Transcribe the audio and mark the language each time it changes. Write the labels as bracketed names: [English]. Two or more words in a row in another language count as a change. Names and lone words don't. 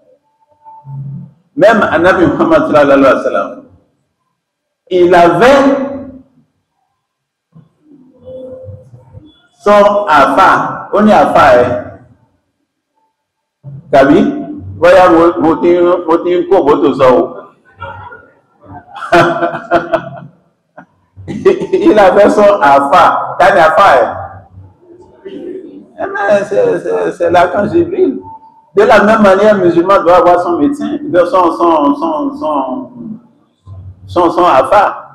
[French] Même Anabi Muhammad [Arabic] sallallahu alayhi wa sallam, [French] il avait son Afa, on est Afa, Kabi, voyez, motin ko boto sao. Il avait son Afa, t'as Afa, c'est l'archange Jibril. De la même manière, le musulman doit avoir son médecin, son Afa.